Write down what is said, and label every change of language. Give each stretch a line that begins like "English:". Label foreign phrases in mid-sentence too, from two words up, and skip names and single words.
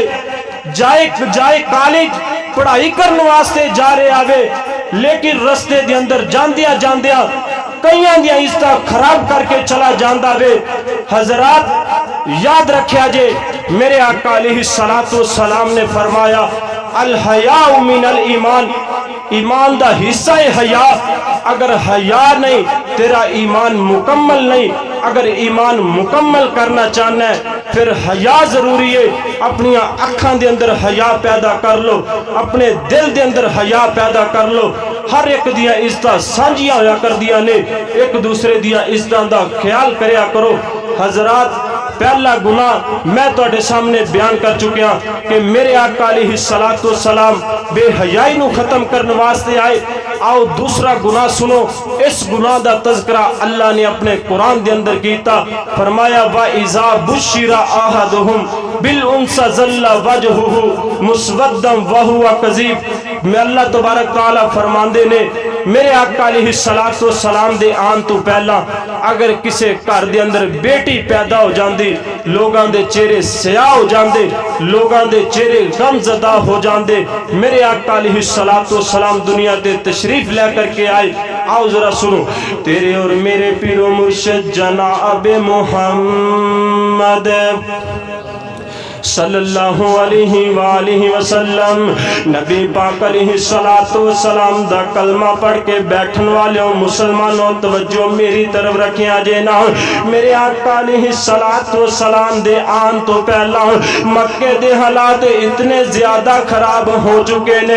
Punjabi: جائے کالج پڑھائی کرنے واسطے جا رہے آوے لیکن رستے دے اندر جاندیا کئیاں دیا عزتہ خراب کر کے چلا جاندہ وے حضرات یاد رکھیا جے میرے آقا
Arabic: علیہ السلام
Punjabi: نے فرمایا
Arabic: الحیاء من الایمان
Punjabi: ایمان دا حصہ حیا اگر حیا نہیں تیرا ایمان مکمل نہیں اگر ایمان مکمل کرنا چاہنا ہے پھر حیا ضروری ہے اپنی اکھاں دے اندر حیا پیدا کر لو اپنے دل دے اندر حیا پیدا کر لو ہر ایک دیا عزتہ سانجیاں ہویا کر دیا نے ایک دوسرے دیا عزتہ دا خیال کریا کرو حضرات پہلا گناہ میں توڑے سامنے بیان کر چکیا کہ میرے آقا
Arabic: علیہ السلام
Punjabi: بے حیائی نو ختم کرنے واسطے آئے آؤ دوسرا گناہ سنو اس گناہ دا تذکرہ اللہ نے اپنے قرآن دے اندر کیتا فرمایا
Arabic: وَإِذَا بُشِّرَ أَحَدُهُمْ بِالْأُنْسَ ظَلَّ وَجْهُهُ مُسْوَدًّا وَهُوَ
Punjabi: كَظِيمٌ میں
Arabic: اللہ تبارک تعالیٰ
Punjabi: فرماندے نے میرے آقا
Arabic: علیہ السلام
Punjabi: دے آن تو پہلا اگر کسے گھر دے اندر بیٹی پیدا ہو جاندی لوگاں دے چہرے سیاہ ہو جاندے لوگاں دے چہرے غم زدہ ہو جاندے میرے آقا
Arabic: علیہ السلام
Punjabi: دنیا تے تشریف لے کر کے آئے آؤ ذرا سنو تیرے اور میرے پیر و مرشد جناب محمد
Arabic: صلی اللہ علیہ وآلہ وسلم.
Punjabi: نبی پاک
Arabic: علیہ الصلاۃ والسلام
Punjabi: دا کلمہ پڑھ کے بیٹھن والے مسلماناں توجہ میری طرف رکھیا جے نا. میرے آقا
Arabic: علیہ الصلاۃ والسلام
Punjabi: دے آن توں پہلاں مکے دے حالات اتنے زیادہ خراب ہو چکے نے.